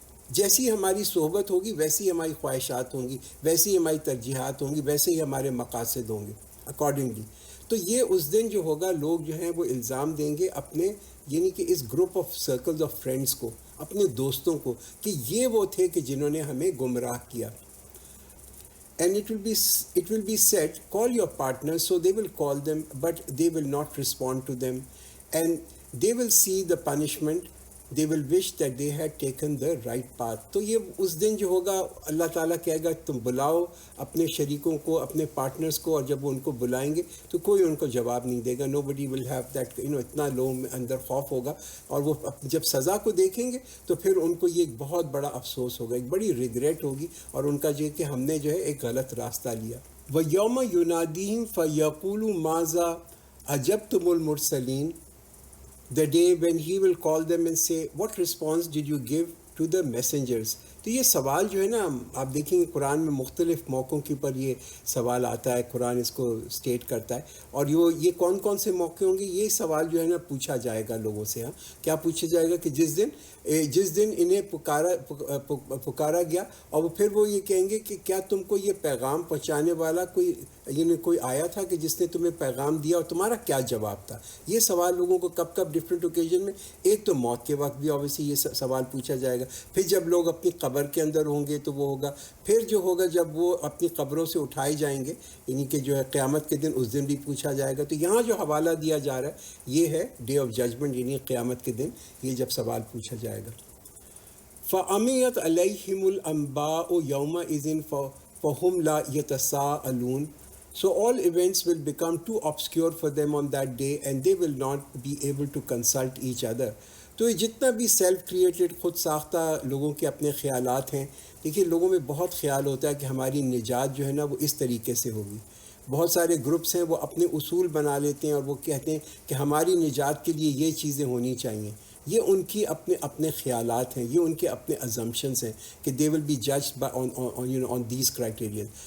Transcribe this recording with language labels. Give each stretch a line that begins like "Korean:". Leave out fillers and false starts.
Urdu: جیسی ہماری صحبت ہوگی ویسی ہماری خواہشات ہوں گی، ویسی ہماری ترجیحات ہوں گی، ویسے ہی ہمارے مقاصد ہوں گے اکارڈنگلی. تو یہ اس دن جو ہوگا لوگ جو ہیں وہ الزام دیں گے اپنے یعنی کہ اس
English: group of circles of friends
Urdu: کو، اپنے دوستوں کو، کہ یہ وہ تھے کہ جنہوں نے ہمیں گمراہ کیا.
English: And it will be said, call your partners, so they will call them, but they will not respond to them, and they will see the punishment. They will wish that they had taken the right path.
Urdu: تو یہ اس دن جو ہوگا اللہ تعالیٰ کہے گا تم بلاؤ اپنے شریکوں کو، اپنے پارٹنرز کو، اور جب وہ ان کو بلائیں گے تو کوئی ان کو جواب نہیں دے گا.
English: nobody will have that
Urdu: اتنا لوگوں میں اندر خوف ہوگا، اور وہ جب سزا کو دیکھیں گے تو پھر ان کو یہ ایک بہت بڑا افسوس ہوگا، ایک بڑی ریگریٹ ہوگی، اور ان کا جو ہے کہ ہم نے جو ہے ایک غلط راستہ لیا.
Arabic: وَيَوْمَ يُنَادِيهِمْ فَيَقُولُ مَاذَا أَجَبْتُمُ الْمُرْسَلِينَ.
English: The day when he will call them and say, what response did you give to the messengers?
Urdu: تو یہ سوال جو ہے نا، آپ دیکھیں گے قرآن میں مختلف موقعوں کے اوپر یہ سوال آتا ہے، قرآن اس کو سٹیٹ کرتا ہے. اور یہ کون کون سے موقع ہوں گے؟ یہ سوال جو ہے نا پوچھا جائے گا لوگوں سے. کیا پوچھا جائے گا؟ کہ جس دن انہیں پکارا گیا، اور پھر وہ یہ کہیں گے کہ کیا تم کو یہ پیغام پہنچانے والا کوئی آیا تھا کہ جس نے تمہیں پیغام دیا، اور تمہارا کیا جواب تھا؟ یہ سوال لوگوں کو کب ڈفرینٹ اوکیزن میں، ایک تو موت کے وقت بھی اوبیسلی یہ سوال پوچھا جائے گا، پھر جب لوگ اپنی قبر کے اندر ہوں گے تو وہ ہوگا، پھر جو ہوگا جب وہ اپنی قبروں سے اٹھائے جائیں گے، یعنی کہ جو ہے قیامت کے دن، اس دن بھی پوچھا جائے گا. تو یہاں جو حوالہ دیا جا رہا ہے یہ ہے ڈے آف ججمنٹ، یعنی قیامت کے دن یہ جب سوال پوچھا جائے گا.
Arabic: فَعَمِيَتْ عَلَيْهِمُ الْأَنْبَاءُ يَوْمَئِذٍ فَهُمْ لَا يَتَسَاءَلُونَ.
English: So all events will become too obscure for them on that day, and they will not be able to consult each other.
Urdu: تو یہ جتنا بھی سیلف کریٹڈ، خود ساختہ لوگوں کے اپنے خیالات ہیں، دیکھیے لوگوں میں بہت خیال ہوتا ہے کہ ہماری نجات جو ہے نا وہ اس طریقے سے ہوگی. بہت سارے گروپس ہیں وہ اپنے اصول بنا لیتے ہیں، اور وہ کہتے ہیں کہ ہماری نجات کے لیے یہ چیزیں ہونی چاہیے. یہ ان کی اپنے خیالات ہیں، یہ ان کے اپنے ازمپشنس ہیں کہ
English: They will be judged on these criteria.